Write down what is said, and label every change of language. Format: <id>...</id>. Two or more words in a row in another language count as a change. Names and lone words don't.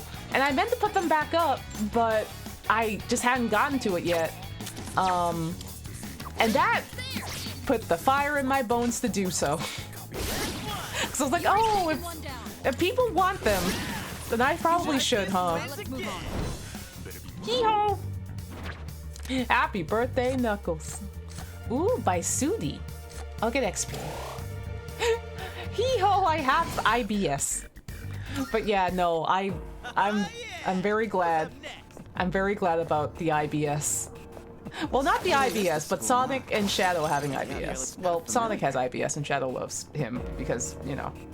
<en>And I meant to put them back up, but I just hadn't gotten to it yet. And that put the fire in my bones to do so. Because I was like, oh, if people want them, then I probably should, huh? Hee-ho! Happy birthday, Knuckles. Ooh, by Sudi. I'll get XP. Hee-ho, I have IBS. But yeah, no, I'm very glad. I'm very glad about the IBS. Well, not the IBS, but Sonic and Shadow having IBS. Well, Sonic has IBS and Shadow loves him because, you know.</en>